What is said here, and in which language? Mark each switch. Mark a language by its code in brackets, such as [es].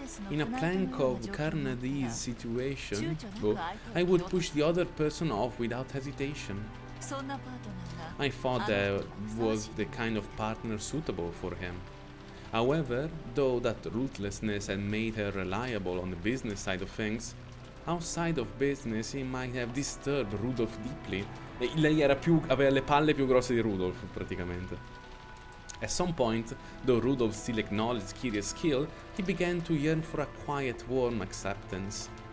[en] In a plank of Carnadee's situation, I would push the other person off without hesitation. [ja] そんなパートナーが [en] I thought that was the kind of partner suitable for him. However, though that ruthlessness had made her reliable on the business side of things, outside of business he might have disturbed Rudolph deeply. [it] E lei aveva le palle più grosse di Rudolph, praticamente. [en] At some point, though Rudolph still acknowledged Kiria's skill, he began to yearn for a quiet, warm acceptance.